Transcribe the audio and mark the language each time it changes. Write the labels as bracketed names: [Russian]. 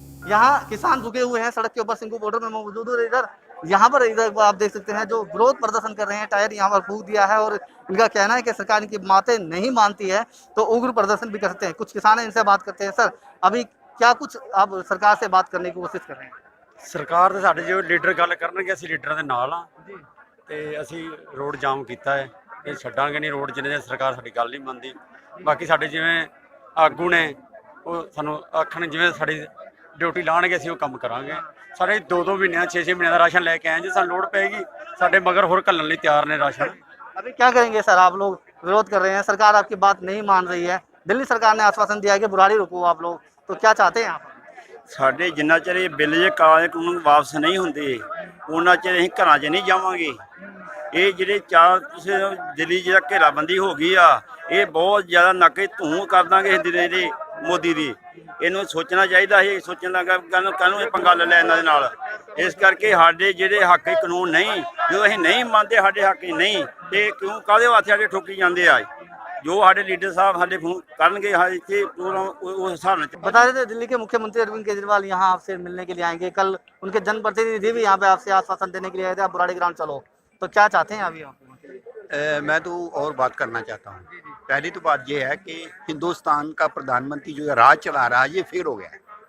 [Hindi] यहाँ किसान रुके हुए हैं सड़क के ऊपर, सिंधु बॉर्डर में मौजूद है। इधर यहाँ पर इधर आप देख सकते हैं जो विरोध प्रदर्शन कर रहे हैं, टायर यहाँ पर फूंक दिया है और इनका कहना है कि सरकार इनकी बातें नहीं मानती है तो उग्र प्रदर्शन भी कर सकते हैं। कुछ किसान इनसे बात करते हैं। सर, अभी क्या कुछ आप सरकार से बात करने की कोशिश कर रहे हैं? [Punjabi] ਸਰਕਾਰ ਦੇ ਸਾਡੇ ਜੋ ਲੀਡਰ ਗੱਲ ਕਰਨਗੇ ਅਸੀਂ ਲੀਡਰਾਂ ਦੇ ਨਾਲ ਆ ਤੇ ਅਸੀਂ ਰੋਡ ਜਾਮ ਕੀਤਾ ਹੈ। ਇਹ ਛੱਡਾਂਗੇ ਨਹੀਂ ਰੋਡ ਜਿੰਨੇ ਚਿਰ ਸਰਕਾਰ ਸਾਡੀ ਗੱਲ ਨਹੀਂ ਮੰਨਦੀ। ਬਾਕੀ ਸਾਡੇ ਜਿਵੇਂ ਆਗੂ ਨੇ ਉਹ ਸਾਨੂੰ ਆਖਣ ਜਿਵੇਂ ਸਾਡੀ ਡਿਊਟੀ ਲਾਣਗੇ ਅਸੀਂ ਉਹ ਕੰਮ ਕਰਾਂਗੇ। ਸਾਰੇ 2-2 ਮਹੀਨਿਆਂ 6-6 ਮਹੀਨਿਆਂ ਦਾ ਰਾਸ਼ਨ ਲੈ ਕੇ ਆਏ, ਜੇ ਸਾਨੂੰ ਲੋੜ ਪੈਗੀ ਸਾਡੇ ਮਗਰ ਹੋਰ ਘੱਲਣ ਲਈ ਤਿਆਰ ਨੇ ਰਾਸ਼ਨ। [Hindi] अभी क्या करेंगे सर? आप लोग विरोध कर रहे हैं, सरकार आपकी बात नहीं मान रही है। दिल्ली सरकार ने आश्वासन दिया है कि बुराड़ी रुको आप लोग, तो क्या चाहते हैं आप? [Punjabi] ਸਾਡੇ ਜਿੰਨਾ ਚਿਰ ਇਹ ਬਿੱਲ ਜੇ ਕਾਲੇ ਕਾਨੂੰਨ ਵਾਪਸ ਨਹੀਂ ਹੁੰਦੇ ਉਹਨਾਂ ਚਿਰ ਅਸੀਂ ਘਰਾਂ 'ਚ ਨਹੀਂ ਜਾਵਾਂਗੇ। ਇਹ ਜਿਹੜੇ ਦਿੱਲੀ ਜਿਹੜਾ ਘੇਰਾਬੰਦੀ ਹੋ ਗਈ ਆ, ਇਹ ਬਹੁਤ ਜ਼ਿਆਦਾ ਨੱਕੇ ਧੂੰ ਕਰ ਦਾਂਗੇ ਇਸ ਦਿਨ ਦੇ ਮੋਦੀ ਦੀ। ਇਹਨੂੰ ਸੋਚਣਾ ਚਾਹੀਦਾ ਸੀ, ਸੋਚਣ ਲੱਗਾ ਕਾਹਨੂੰ ਇਹ ਪੰਗਾ ਲੈ ਇਹਨਾਂ ਦੇ ਨਾਲ। ਇਸ ਕਰਕੇ ਸਾਡੇ ਜਿਹੜੇ ਹੱਕ ਕਾਨੂੰਨ ਨਹੀਂ, ਜੋ ਅਸੀਂ ਨਹੀਂ ਮੰਨਦੇ ਸਾਡੇ ਹੱਕ ਨਹੀਂ, ਤੇ ਕਿਉਂ ਕਾਹਦੇ ਵਾਸਤੇ ਸਾਡੇ ਠੋਕੀ ਜਾਂਦੇ ਆ। [Hindi] जो हमारे लीडर साहब हमारे फोन करेंगे बता देते दिल्ली के मुख्यमंत्री अरविंद केजरीवाल यहाँ आपसे मिलने के लिए आएंगे। कल उनके जनप्रतिनिधि भी यहाँ पे आपसे आश्वासन देने के लिए आए थे, आप बुराड़ी ग्राउंड चलो, तो क्या चाहते हैं अभी आप? मैं तो और बात करना चाहता हूँ। पहली तो बात यह है कि हिंदुस्तान का प्रधानमंत्री जो राज चला रहा है ये फेल हो गया है।